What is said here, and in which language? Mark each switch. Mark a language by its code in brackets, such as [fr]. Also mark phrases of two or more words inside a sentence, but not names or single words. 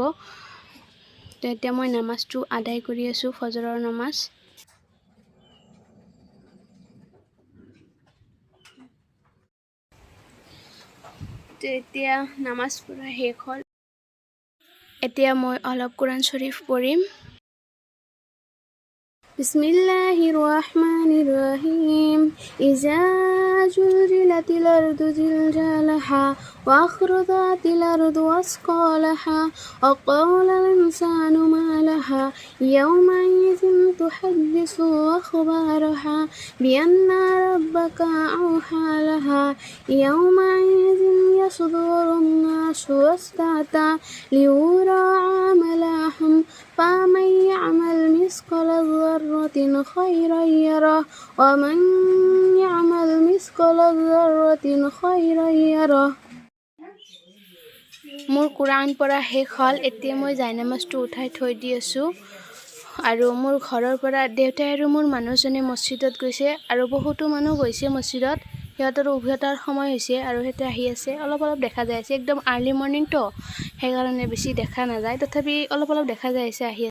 [as] তো এতিয়া মই নামাজটো আদায় কৰি আছোঁ, ফজৰৰ নামাজ। তো এতিয়া নামাজ পঢ়া শেষ হ'ল। এতিয়া মই অলপ কোৰাণ শৰীফ পঢ়িম। [ar] بسم الله الرحمن الرحيم. إذا زلزلت الأرض زلزالها وأخرجت الأرض أثقالها و قال الإنسان ما لها يومئذ تحدث أخبارها بأن ربك أوحى لها يومئذ يصدر الناس أشتاتا ليروا أعمالهم فمن يعمل مثقال ذرة خيرا يره ومن يعمل مثقال ذرة خيرا يره। [as] মোৰ কোৰাণ পঢ়া শেষ হ'ল। এতিয়া মই জাইনামাজটো উঠাই থৈ দি আছোঁ। আৰু মোৰ ঘৰৰ পৰা দেউতাই আৰু মোৰ মানুহজনে মছজিদত গৈছে, আৰু বহুতো মানুহ গৈছে মছজিদত। সিহঁতৰো উভতাৰ সময় হৈছে আৰু সিহঁতে আহি আছে। অলপ অলপ দেখা যায় আছে, একদম [en] early morning, [as] সেইকাৰণে বেছি দেখা নাযায়, তথাপি অলপ অলপ দেখা যায় আছে আহি আছে।